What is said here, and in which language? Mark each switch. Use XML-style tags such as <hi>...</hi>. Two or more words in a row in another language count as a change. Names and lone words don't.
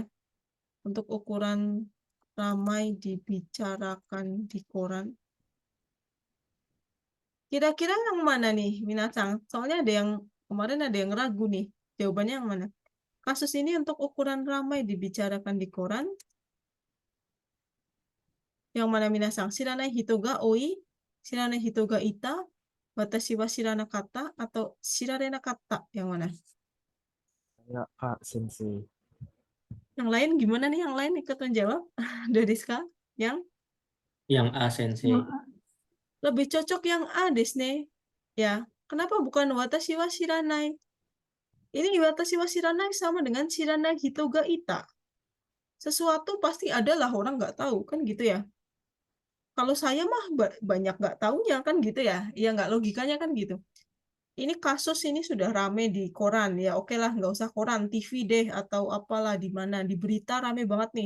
<id>Untuk ukuran ramai dibicarakan di koran. Kira-kira yang mana nih, Minasang? Soalnya kemarin ada yang ragu nih. Jawabannya yang mana? Kasus ini untuk ukuran ramai dibicarakan di koran.</id> <ja>Yang mana Minasang? 知らない人が多い、知らない人がいた、私は知らなかった,</ja> <id>atau shirarenakatta? Yang mana? Ya, Kak Sensei. Yang lain gimana nih? Yang lain ikut menjawab? Dodiska? Yang A sensei. lebih cocok yang A desu. Ya, kenapa bukan</id> <ja>私は知らない?</ja> <id>Ini</id> <ja>私は知らない</ja> <id>sama dengan</id> <ja>知らない人がいた.</ja> <id>Sesuatu pasti adalah orang nggak tahu, kan gitu ya. Kalau saya mah banyak nggak taunya, kan gitu ya. Ya nggak, logikanya kan gitu. Ini kasus ini sudah rame di koran, ya oke lah, nggak usah koran, TV deh, atau apalah di mana, di berita rame banget nih.</id>